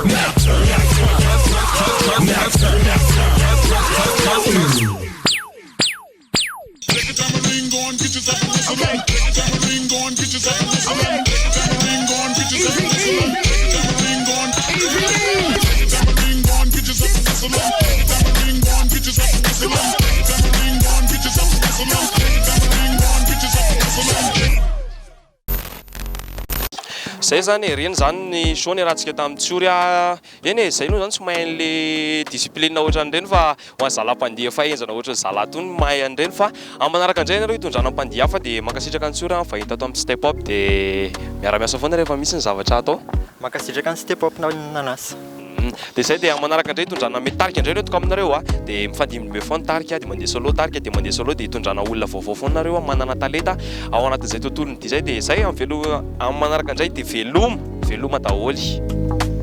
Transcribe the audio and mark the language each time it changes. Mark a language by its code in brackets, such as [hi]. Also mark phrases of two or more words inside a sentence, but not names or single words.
[en] Now turn, now turn. Take a tambourine, go and get yourself a whistle. Take a tambourine, go and get yourself a whistle. Take a tambourine, go and get yourself a whistle. Take a tambourine, go and get yourself a whistle. [mg] Zay zany reny zany ny show ny rahantsika tamin'ny Tsiory eny zay aloha zany tsy mahay an'le discipline ohatra an'ireny fa ho an'ny zalam-pandeha fa enjana ohatra zala tony mahay an'ireny fa amin'ny manaraka an'izay nareo hitondrana mpandeha hafa dia mankasitraka ny Tsiory fahita ato amin'ny step up dia miara-miasa foana rehefa misy ny zavatra atao. Mankasitraka ny step up nanasa. Dia zay dia manaraka indray hitondrana metarika indray retoko aminareo dia mifandimby foana tarika dia mandeha solo tarika dia mandeha solo dia hitondrana olona vaovao foana nareo manana talenta ao anatin'izay tontolon'ny dia zay amin'ny manaraka indray dia veloma daholo.